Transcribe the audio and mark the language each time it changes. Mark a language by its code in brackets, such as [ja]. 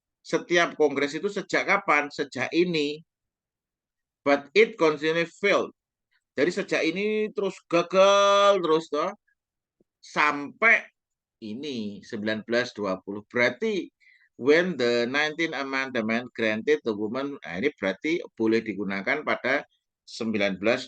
[id] Setiap kongres itu sejak kapan? Sejak ini. [en] But it continually failed. [id] Jadi sejak ini terus gagal terus toh sampai ini 1920. Berarti [en] when the 19th Amendment granted the woman, [id] nah ini berarti boleh digunakan pada 1920.